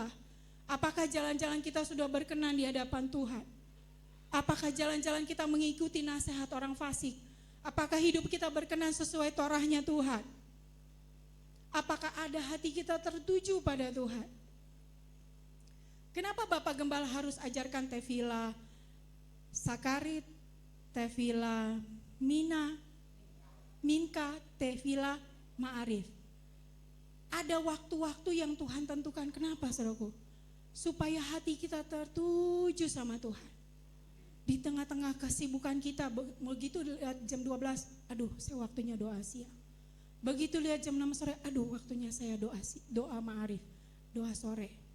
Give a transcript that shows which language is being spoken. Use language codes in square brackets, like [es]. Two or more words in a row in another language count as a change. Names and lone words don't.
[id] Apakah jalan-jalan kita sudah berkenan di hadapan Tuhan? Apakah jalan-jalan kita mengikuti nasihat orang fasik? Apakah hidup kita berkenan sesuai Torahnya Tuhan? Apakah ada hati kita tertuju pada Tuhan? Kenapa Bapak Gembala harus ajarkan [he] תפילה שחרית, תפילה מנחה, תפילה מעריב? [id] Ada waktu-waktu yang Tuhan tentukan. Kenapa saudaraku? Supaya hati kita tertuju sama Tuhan. Di tengah-tengah kesibukan kita, begitu lihat jam 12, aduh saya waktunya doa siang. Begitu lihat jam 6 sore, aduh waktunya saya doa ma'arif, doa sore.